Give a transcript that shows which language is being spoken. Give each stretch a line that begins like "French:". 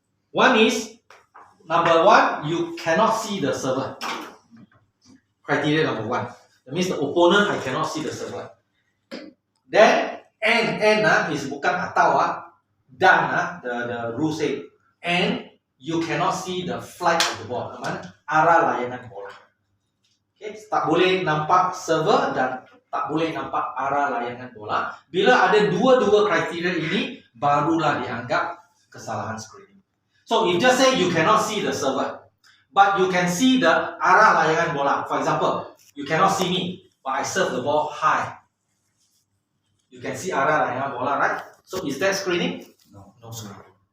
English: One is, number 1, you cannot see the server. Criteria number 1. That means the opponent, I cannot see the server. Then, and is
Malay: bukan atau dan
English: the rule say, and you cannot see the flight of the ball.
Malay: Arah layangan bola. Okay, tak boleh nampak server dan tak boleh nampak arah layangan bola. Bila ada dua kriteria ini, barulah dianggap kesalahan screening.
English: So if just say you cannot see the server, but you can see the
Malay: arah layangan bola.
English: For example, you cannot see me, but I serve the ball high. You can see
Malay: arah layangan bola,
English: right? So is that screening? No screening.